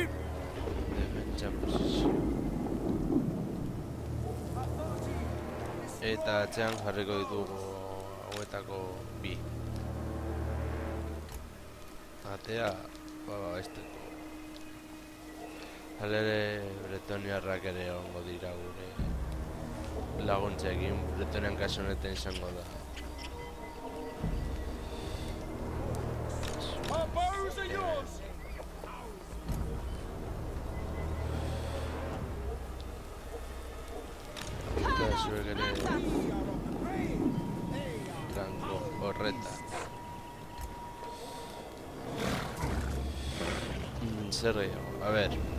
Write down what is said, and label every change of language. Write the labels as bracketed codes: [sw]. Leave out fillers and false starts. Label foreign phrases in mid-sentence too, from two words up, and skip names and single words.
[eu] defentsa posizio eta atzean jarriko ditugu hauetako bi atea babesteko. Halere bretoniarrak ere ongo dira gure laguntzekin, Bretonian kasu honetan izango da. [en] Our bows are yours! [eu] Eta zuek ere trango horretan. Zer gehiago, a ber.